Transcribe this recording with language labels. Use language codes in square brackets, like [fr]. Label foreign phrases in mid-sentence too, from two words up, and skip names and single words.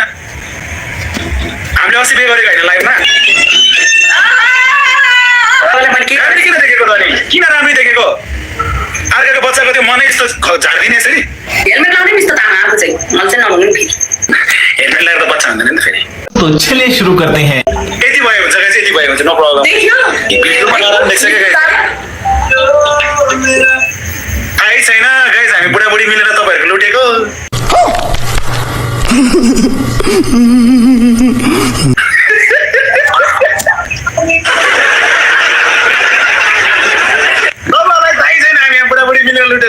[ne] हामीले अस्ति पे गरेको होइन लाइभमा। राम्रै किन देखेको त अनि? किन राम्रै देखेको? अर्काको बच्चाको त्यो मनै यस्तो झारिदिने यसरी? हेलमेट लाउने मिस त तामा आएको चाहिँ मलाई चाहिँ नभन्नु फेरि। हेलमेट लगाएर त बच्चा हुँदैन नि त फेरि। [hi] तो चलिए शुरू करते हैं। [ne] यति भयो हुन्छ गाइस, यति भयो हुन्छ, [en] no problem. [ne] देख्यो? भिडियोमा नराम्रो देख्छ क्या गाइस। थाहै छैन गाइस, हामी बुढाबुढी मिलेर तपाईँहरूको लुटेको। तपाईँलाई थाहै छैन हामी यहाँ बुढाबुढी मिलेर लुटेको।